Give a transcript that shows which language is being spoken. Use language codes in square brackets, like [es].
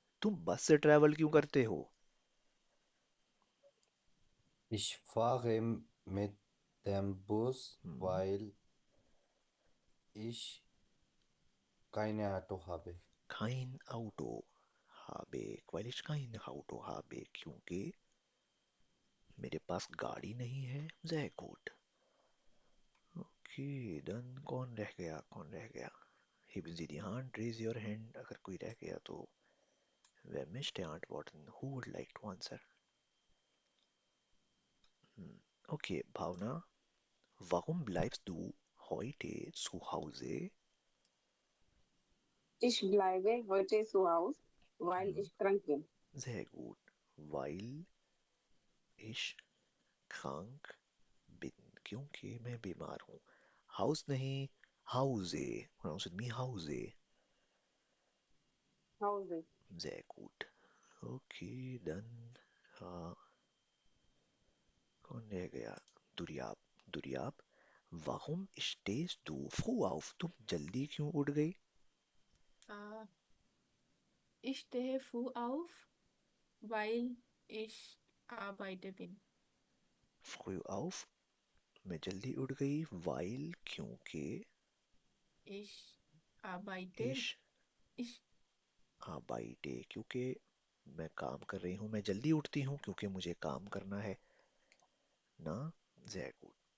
[hi] तुम बस से ट्रैवल क्यों करते हो? [de] Ich fahre mit dem Bus, weil ich keine Auto habe. Kein Auto habe, weil ich kein Auto habe [hi] क्योंकि मेरे पास गाड़ी नहीं है. [de] Sehr gut. [hi] Okay, dann कौन रह गया? [de] Heben Sie die Hand, [en] raise your hand. [hi] अगर कोई रह गया तो [de] wer möchte antworten? [en] Who would like to answer? [de] Okay, Bhavna, warum bleibst du heute zu Hause? Ich bleibe heute zu Hause, weil ich krank bin. Sehr gut. Weil ich krank bin. [hi] क्योंकि मैं बीमार हूँ. [de] Haus नहीं, Hause. [en] Pronounce with me, Hause. [de] Hause. Sehr gut. [hi] Okay, dann कौन रह गया? दुरियाब. [de] Warum stehst du früh auf? [hi] तुम जल्दी क्यों उठ गई? [de] Ich stehe früh auf, weil ich arbeite bin. Früh auf. [hi] मैं जल्दी उठ गई. [de] Weil क्योंकि Ich arbeite. ich arbeite [hi] क्योंकि मैं काम कर रही हूँ. मैं जल्दी उठती हूँ क्योंकि मुझे काम करना है ना. [de] Sehr gut.